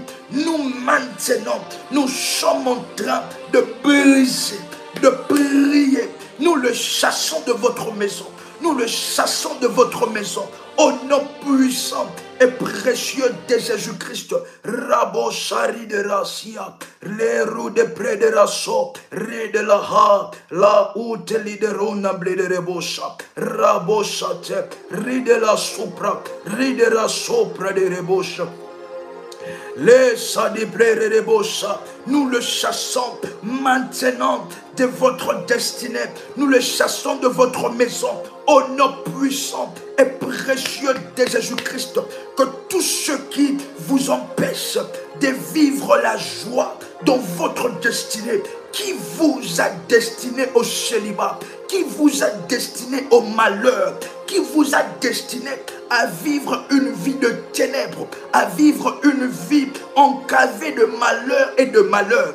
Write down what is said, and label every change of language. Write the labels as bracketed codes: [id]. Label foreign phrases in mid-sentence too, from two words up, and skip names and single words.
[fr] Nous maintenant, nous sommes en train de briser, de prier. Nous le chassons de votre maison. Nous le chassons de votre maison. Au nom puissant et précieux de Jésus-Christ. Rabo Shari de Racia. Les roues de près de Rasso. Ré de la ha. La outeli de Ronable de Rebosa. Rabo Chate. Ré de la Supra. Ré de la Sopra de Rebosa. Les sadibrés de Bossa, nous le chassons maintenant de votre destinée. Nous le chassons de votre maison. Au nom puissant et précieux de Jésus-Christ, que tout ce qui vous empêche de vivre la joie dans votre destinée, qui vous a destiné au célibat, qui vous a destiné au malheur, qui vous a destiné à vivre une vie de ténèbres, à vivre une vie encavée de malheur et de malheur.